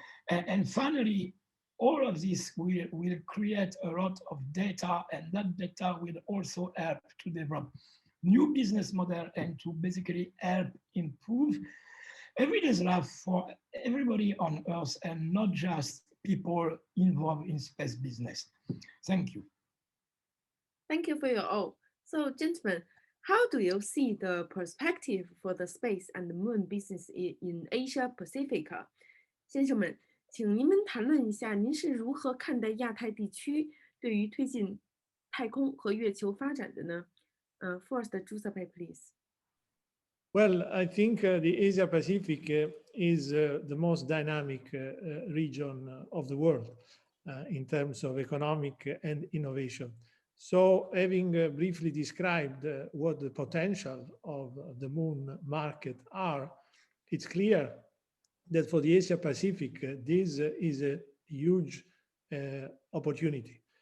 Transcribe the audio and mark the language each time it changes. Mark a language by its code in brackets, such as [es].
[en] And finally, all of this will create a lot of data, and that data will also help to develop new business model and to basically help improve everyday's life for everybody on Earth and not just people involved in space business. Thank you. Thank you for your all. So, gentlemen, how do you see the perspective for the space and the moon business in Asia Pacific? [zh] 先生们，请您们谈论一下，您是如何看待亚太地区对于推进太空和月球发展的呢？ [en] First, Giuseppe, please. Well, I think the Asia Pacific is the most dynamic region of the world in terms of economic and innovation. So having briefly described what the potential of the moon market are, it's clear that for the Asia Pacific, this is a huge opportunity.